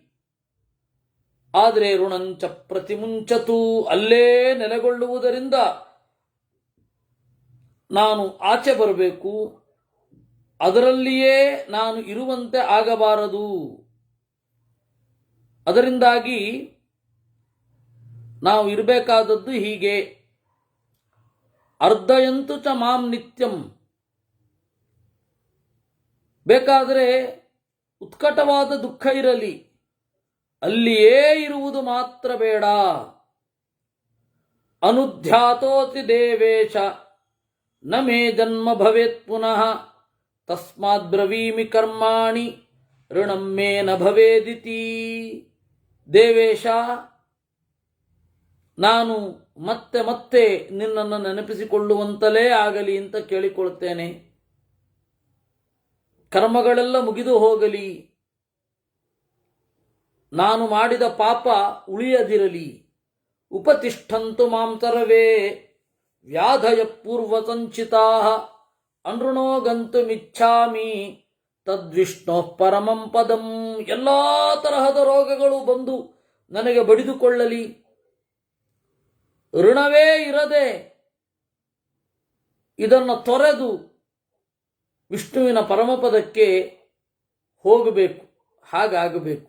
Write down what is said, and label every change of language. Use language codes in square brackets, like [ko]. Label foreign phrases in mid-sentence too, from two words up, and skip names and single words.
[kn] ಆದರೆ [sa] ಋಣಂಚ ಪ್ರತಿಮುಂಚತು, [kn] ಅಲ್ಲೇ ನೆಲೆಗೊಳ್ಳುವುದರಿಂದ ನಾನು ಆಚೆ ಬರಬೇಕು, ಅದರಲ್ಲಿಯೇ ನಾನು ಇರುವಂತೆ ಆಗಬಾರದು. ಅದರಿಂದಾಗಿ ನಾವು ಇರಬೇಕಾದದ್ದು ಹೀಗೆ. [sa] ಅರ್ಧಯಂತು ಚ ಮಾಂ ನಿತ್ಯಂ, [kn] ಬೇಕಾದರೆ ಉತ್ಕಟವಾದ ದುಃಖ ಇರಲಿ, ಅಲ್ಲಿಯೇ ಇರುವುದು ಮಾತ್ರ ಬೇಡ. [sa] ಅನುಧ್ಯಾತೋತಿ ದೇವೇಶ ನ ಮೇ ಜನ್ಮ ಭವೇತ್ ಪುನಃ ತಸ್ಮಾದ್ ಬ್ರವೀಮಿ ಕರ್ಮಾಣಿ ಋಣಂ ಮೇ ನ ಭವೇದಿತಿ. [kn] ದೇವೇಶ, ನಾನು ಮತ್ತೆ ಮತ್ತೆ ನಿನ್ನನ್ನು ನೆನಪಿಸಿಕೊಳ್ಳುವಂತಲೇ ಆಗಲಿ ಅಂತ ಕೇಳಿಕೊಳ್ತೇನೆ. ಕರ್ಮಗಳೆಲ್ಲ ಮುಗಿದು ಹೋಗಲಿ, ನಾನು ಮಾಡಿದ ಪಾಪ ಉಳಿಯದಿರಲಿ. [sa] ಉಪತಿಷ್ಠಂತು ಮಾಂ ಸರ್ವೇ ವ್ಯಾಧಯ ಪೂರ್ವ ಸಂಚಿತಾ ಅನೃಣೋ ಗಂತುಮಿಚ್ಛಾಮಿ ತದ್ವಿಷ್ಣೋ ಪರಮಂ ಪದಂ. [kn] ಎಲ್ಲ ತರಹದ ರೋಗಗಳು ಬಂದು ನನಗೆ ಬಡಿದುಕೊಳ್ಳಲಿ, ಋಣವೇ ಇರದೆ ಇದನ್ನು ತೊರೆದು ವಿಷ್ಣುವಿನ ಪರಮಪದಕ್ಕೆ ಹೋಗಬೇಕು, ಹಾಗಾಗಬೇಕು.